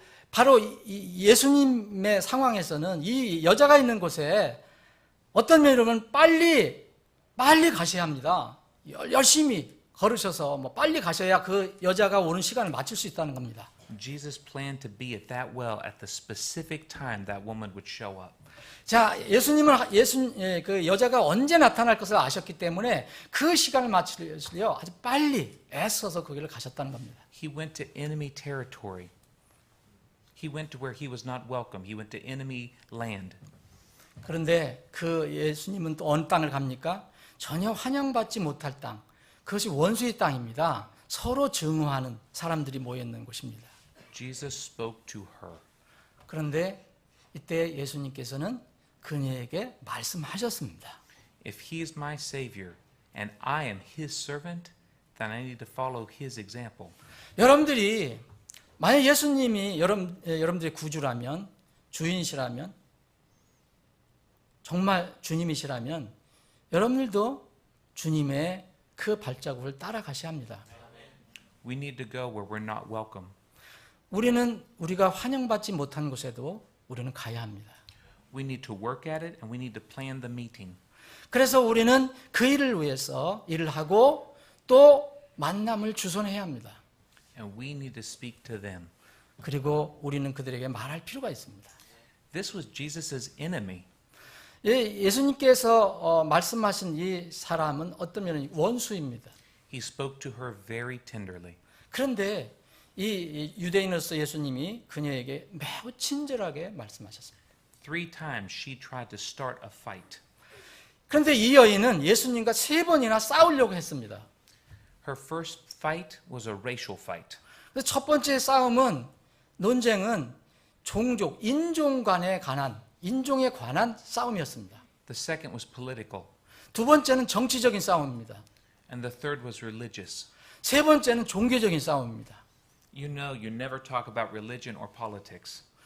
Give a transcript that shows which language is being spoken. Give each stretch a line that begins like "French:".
Korean: 바로 예수님의 상황에서는 이 여자가 있는 곳에 어떤 면이면 빨리 가셔야 합니다. 열심히 걸으셔서 빨리 가셔야 그 여자가 오는 시간을 맞출 수 있다는 겁니다.
English: Jesus planned to be at that well at the specific time that woman would show up.
Korean: 자, 그 여자가 언제 나타날 것을 아셨기 때문에 그 시간을 맞추려고 아주 빨리 애써서 거기를 가셨다는 겁니다.
English: He went to enemy territory. He went to where he was not welcome. He went to enemy land.
Korean: 그런데 그 예수님은 또 어느 땅을 갑니까? 전혀 환영받지 못할 땅. 그것이 원수의 땅입니다. 서로 증오하는 사람들이 모여 있는 곳입니다.
English: Jesus spoke to her.
Korean: 그런데 이때 예수님께서는 그녀에게 말씀하셨습니다.
English: If he is my savior and I am his servant, then I need to follow his example.
Korean: 여러분들이 만약 예수님이 여러분들의 구주라면, 주인이시라면, 정말 주님이시라면 여러분들도 주님의 그 발자국을 따라가셔야 합니다.
English: We need to go where we're not welcome.
Korean: 우리가 환영받지 못한 곳에도 우리는 가야 합니다.
English: We need to work at it and we need to plan the meeting.
Korean: 그래서 우리는 그 일을 위해서 일을 하고 또 만남을 주선해야 합니다.
English: And we need to speak to them.
Korean: 그리고 우리는 그들에게 말할 필요가 있습니다.
English: This was Jesus' enemy.
Korean: 예수님께서 말씀하신 이 사람은 어떤 면은 원수입니다.
English: He spoke to her very tenderly.
Korean: 그런데 이 유대인으로서 예수님이 그녀에게 매우 친절하게 말씀하셨습니다.
English: 3 times she tried to start a fight.
Korean: 그런데 이 여인은 예수님과 3번이나 싸우려고 했습니다.
English: Her first fight was a racial fight.
Korean: 그래서 첫 번째 논쟁은 종족, 인종에 관한 싸움이었습니다.
English: The second was political.
Korean: 두 번째는 정치적인 싸움입니다.
English: And the third was religious.
Korean: 세 번째는 종교적인 싸움입니다.
English: You know, you never talk about religion or politics.